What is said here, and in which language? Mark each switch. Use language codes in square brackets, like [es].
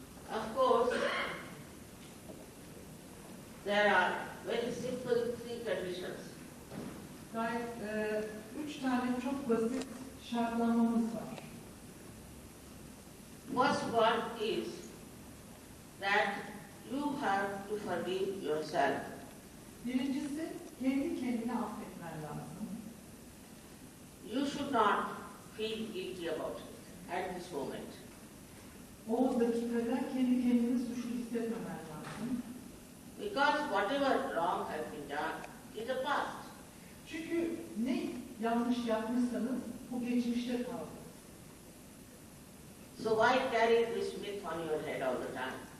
[en] Of course, there are very simple 3 conditions. [tr] Gayet 3 tane çok basit şartlanmamız var. [en] First one is that you have to forgive yourself. [tr] Birincisi kendi kendine affetmen lazım. [en] You should not feel guilty about it at this moment. [tr] O dakikada kendi kendini suçlu hissetmemen lazım. [en] Because whatever wrong has been done is the past. [tr] Çünkü ne yanlış yapmışsanız bu geçmişte kaldı. [en] So why carry this myth on your head all the time?